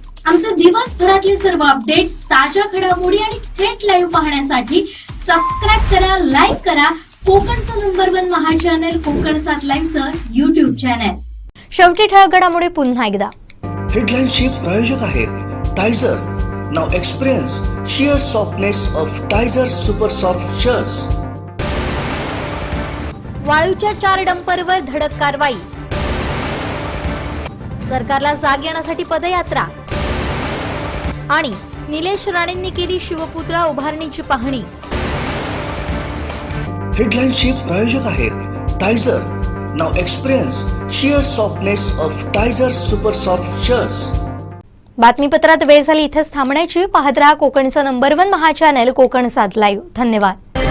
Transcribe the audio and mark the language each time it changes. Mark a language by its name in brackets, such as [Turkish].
[Marathi] आमचे दिवसभरातले सर्व अपडेट्स, ताज्या घडामोडी आणि थेट लाईव्ह पाहण्यासाठी सबस्क्राईब करा, लाईक करा कोकणचं नंबर 1 महा चॅनल कोकण 7 लाईनचं YouTube चॅनल. शेवटी ठळक घडामोडी पुन्हा एकदा. हेडलाईनचे प्रायोजक आहेत टायझर. [English] Now experience sheer softness of Tiger Super Soft Shirts. [Marathi] वाळूच्या 4 डंपरवर धडक कारवाई. सरकारला जाग येण्यासाठी पदयात्रा. आणि निलेश राणेंनी केली शिवपुत्रा उभारणीची पाहणी. हेडलाईनचे प्रायोजक आहेत टायझर. [English] Now experience sheer softness of Tiger Super Soft Shirts. [Marathi] बातमीपत्रात वेळ झाली इथेच थांबण्याची. पाहत रहा कोकणचं नंबर 1 महा चॅनल कोकण 7 लाईव्ह. धन्यवाद.